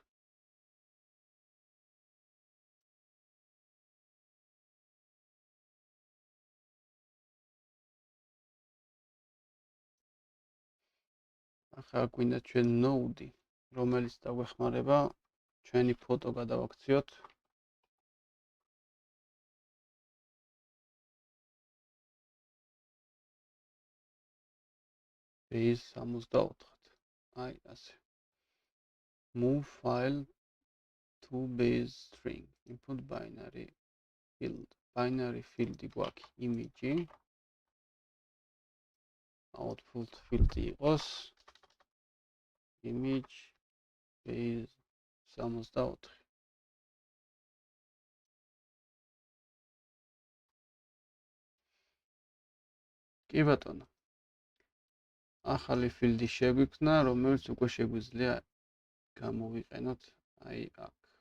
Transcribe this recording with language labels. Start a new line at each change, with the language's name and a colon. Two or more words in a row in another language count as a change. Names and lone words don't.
Georgian: ახლა გვინდა ჩვენ node, რომელიც დაგვეხმარება ჩვენი ფოტო გადავაქციოთ. base 64-ად. აი ასე.
English: Move file to base string. Input binary field. Binary field-ი გვაქვს image. Output field-ი იყოს image base 64.
Georgian: კი ბატონო. ახალი field-ი შეგვიქმნა, რომელიც უკვე შეგვიძლია გამოვიყენოთ აი აქ.